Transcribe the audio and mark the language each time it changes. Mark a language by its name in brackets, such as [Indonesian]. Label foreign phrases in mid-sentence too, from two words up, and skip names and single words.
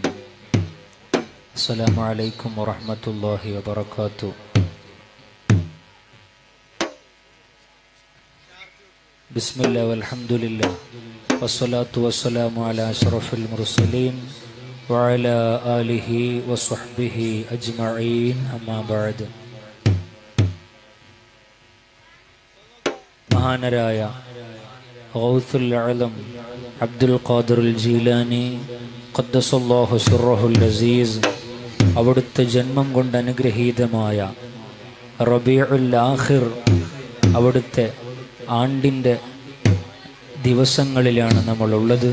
[Arabic] السلام عليكم ورحمة الله وبركاته. بسم الله والحمد لله والصلاة والسلام على أشرف المرسلين وعلى آله وصحبه أجمعين أما بعد. [Malayalam] മഹാനരായ ഗൗസുൽ അഅ്ലം അബ്ദുൽ ഖാദിർ ജീലാനി [Arabic] قدس الله سره العزيز [Malayalam] അവിടുത്തെ ജന്മം കൊണ്ട് അനുഗ്രഹീതമായ റബീഉൽ ആഖിർ അവിടുത്തെ ആണ്ടിൻ്റെ ദിവസങ്ങളിലാണ് നമ്മളുള്ളത്.